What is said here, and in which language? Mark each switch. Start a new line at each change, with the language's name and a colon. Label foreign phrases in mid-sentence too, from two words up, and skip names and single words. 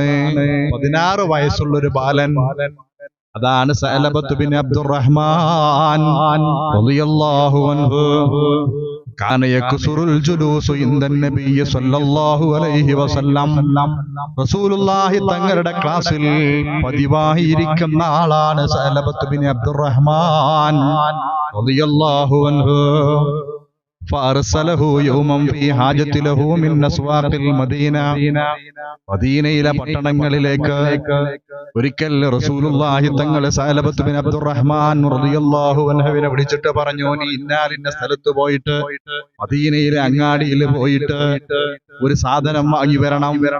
Malayalam: 16 വയസ്സുള്ള ഒരു ബാലൻ, അതാണ് സഅലബത്ത് ബിൻ അബ്ദുറഹ്മാൻ
Arabic: رضي الله عنه. كان يكثر الجلوس عند النبي صلى الله عليه وسلم.
Malayalam: റസൂലുള്ളാഹി തങ്ങളുടെ ക്ലാസ്സിൽ പതിവായി ഇരിക്കുന്ന ആളാണ് സഅലബത്ത് ബിൻ അബ്ദുറഹ്മാൻ
Arabic: رضي الله عنه. فأرسله يوما في حاجة له من أسواق المدينة.
Malayalam: മദീനയിലെ പട്ടണങ്ങളിലേക്ക് ഒരിക്കൽ റസൂലുള്ളാഹി തങ്ങൾ സഅലബത്ത് ബിൻ അബ്ദുറഹ്മാൻ
Arabic: رضي الله عنه
Malayalam: വിളിച്ചിട്ട് പറഞ്ഞു, നീ ഇന്ന സ്ഥലത്ത് പോയിട്ട് മദീനയിലെ അങ്ങാടിയിൽ പോയിട്ട് ഒരു സാധനം വാങ്ങി വരണം.